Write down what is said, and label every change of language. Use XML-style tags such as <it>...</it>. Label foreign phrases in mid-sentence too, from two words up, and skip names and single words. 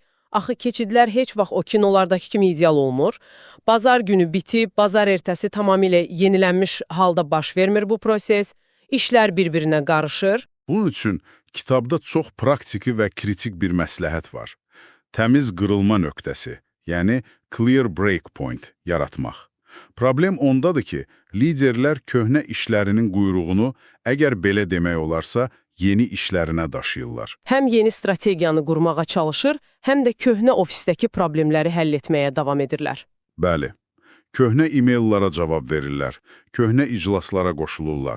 <az>Axı keçidlər heç vaxt o kinolardakı kimi ideal olmur. Bazar günü bitib, bazar ertəsi tamamilə yenilənmiş halda baş vermir bu proses. İşlər bir-birinə qarışır. Bunun üçün kitabda çox praktiki və kritik bir məsləhət var. Təmiz qırılma nöqtəsi, yəni</az> <en>clear break point</en> <az>yaratmaq. Problem ondadır ki, liderlər köhnə işlərinin quyruğunu, əgər belə demək olarsa, yeni işlərinə daşıyırlar. Həm yeni strategiyanı qurmağa çalışır, həm də köhnə ofisdəki problemləri həll etməyə davam edirlər. Bəli, köhnə e-maillara cavab verirlər, köhnə iclaslara qoşulurlar.</az>